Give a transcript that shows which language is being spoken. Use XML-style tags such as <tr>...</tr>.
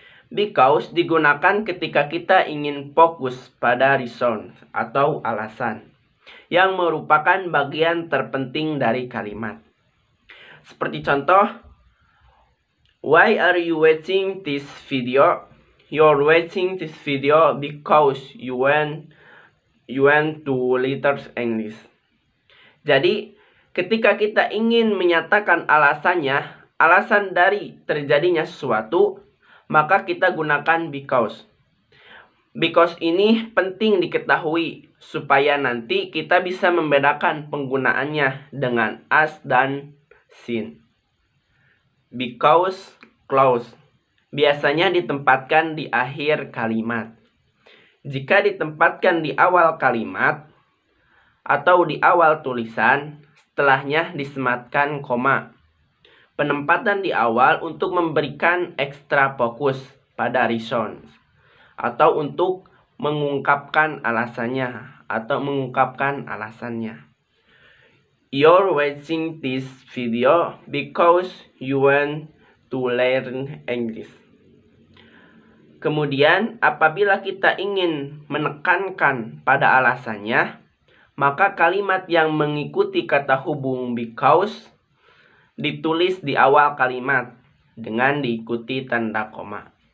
<id>Because digunakan ketika kita ingin fokus pada reason atau alasan yang merupakan bagian terpenting dari kalimat. Seperti contoh,</id> <en>why are you watching this video? You're watching this video because you went to letters English.</en> <id>Jadi, ketika kita ingin menyatakan alasan dari terjadinya sesuatu, maka kita gunakan because. Because ini penting diketahui supaya nanti kita bisa membedakan penggunaannya dengan as dan since. Because clause biasanya ditempatkan di akhir kalimat. Jika ditempatkan di awal kalimat atau di awal tulisan, setelahnya disematkan koma. Penempatan di awal untuk memberikan ekstra fokus pada reason atau untuk mengungkapkan alasannya atau mengungkapkan alasannya.</id> <en>You're watching this video because you want to learn English.</en> <id>Kemudian, apabila kita ingin menekankan pada alasannya, maka kalimat yang mengikuti kata hubung because ditulis di awal kalimat dengan diikuti tanda koma.</id>